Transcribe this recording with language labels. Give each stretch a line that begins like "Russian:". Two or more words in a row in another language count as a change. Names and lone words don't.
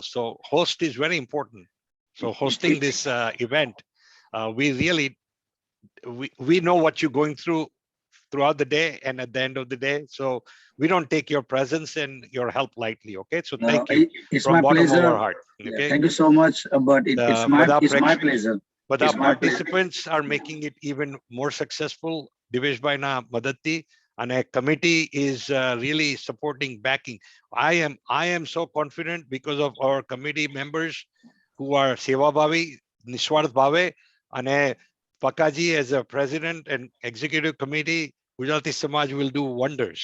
English: So host is very important. So hosting this event, we really, we know what you're going throughout the day and at the end of the day. So we don't take your presence and your help lightly. Okay. So thank you It's from my bottom pleasure. of our heart. Yeah, Okay. thank you so much. But it's my pleasure. But It's our my participants are making it even more successful.
Gujarati: Divesh bhai na madati,
English: and a committee is really supporting, backing. I am so confident because of our committee members who are
Gujarati: Seva Bhavi, Niswarth Bhave,
English: and Pakaji as a president and executive committee. Gujarati Samaj will do wonders.